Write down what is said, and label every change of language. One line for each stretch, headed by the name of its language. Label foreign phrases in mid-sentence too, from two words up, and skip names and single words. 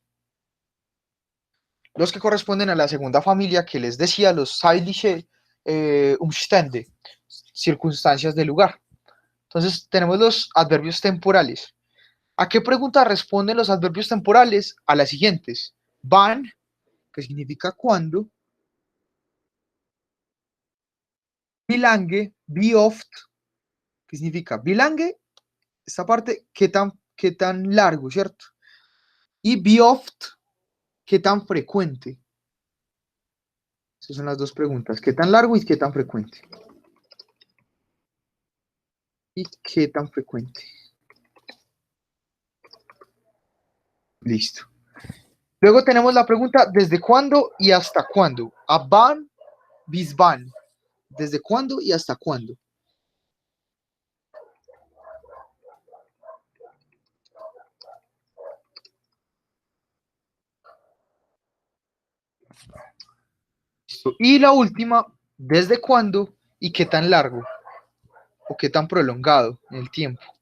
Spanish: Los que corresponden a la segunda familia que les decía, los
German: zeitliche Umstände,
Spanish: circunstancias del lugar. Entonces tenemos los adverbios temporales. ¿A qué pregunta responden los adverbios temporales? A las siguientes. Wann, que significa cuándo.
German: Wie lange, wie oft,
Spanish: que significa
German: wie lange,
Spanish: esta parte, qué tan largo, ¿cierto?
German: Y wie oft,
Spanish: qué tan frecuente. Esas son las dos preguntas, qué tan largo y qué tan frecuente. Y qué tan frecuente. Listo. Luego tenemos la pregunta, ¿desde cuándo y hasta cuándo?
German: Ab wann bis wann.
Spanish: ¿Desde cuándo y hasta cuándo? Listo. Y la última, ¿desde cuándo y qué tan largo o qué tan prolongado en el tiempo?